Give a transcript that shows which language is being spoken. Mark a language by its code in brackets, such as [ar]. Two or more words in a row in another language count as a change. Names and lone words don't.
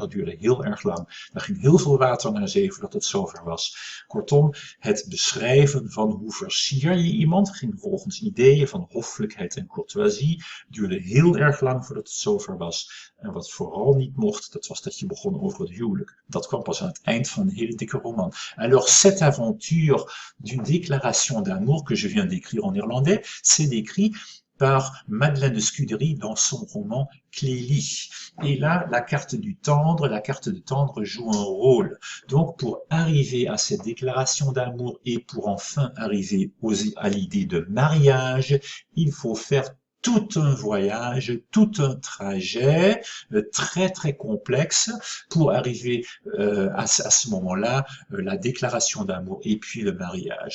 [nl] Dat duurde heel erg lang. Daar ging heel veel water naar zee voordat het zover was. Kortom, het beschrijven van hoe versier je iemand ging volgens ideeën van hoffelijkheid en courtoisie. Duurde heel erg lang voordat het zover was. En wat vooral niet mocht, dat was dat je begon over het huwelijk. Dat kwam pas aan het eind van een hele dikke roman. [fr] Alors, cette aventure d'une déclaration d'amour que je viens d'écrire en néerlandais, c'est décrit par Madeleine de Scudéry dans son roman Clélie. Et là, la carte de tendre joue un rôle. Donc, pour arriver à cette déclaration d'amour et pour enfin arriver à l'idée de mariage, il faut faire tout un voyage, tout un trajet très très complexe pour arriver à ce moment-là, la déclaration d'amour et puis le mariage.